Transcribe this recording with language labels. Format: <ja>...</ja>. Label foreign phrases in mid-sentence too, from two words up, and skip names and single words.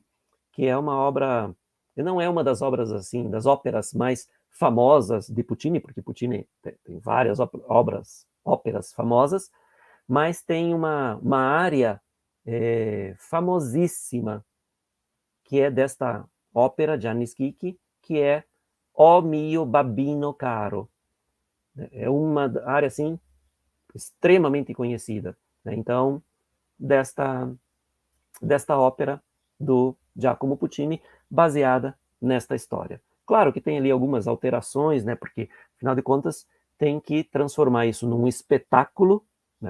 <pt>que é uma obra, não é uma das obras assim, das óperas mais famosas de Puccini, porque Puccini tem várias óperas famosas, mas tem uma área famosíssima, que é desta ópera Giannis Kiki, que é O mio babbino caro. É uma área assim extremamente conhecida, né? Então, desta ópera do Giacomo Puccini, baseada nesta história. Claro que tem ali algumas alterações, né? Porque, afinal de contas, tem que transformar isso num espetáculo, né?</pt>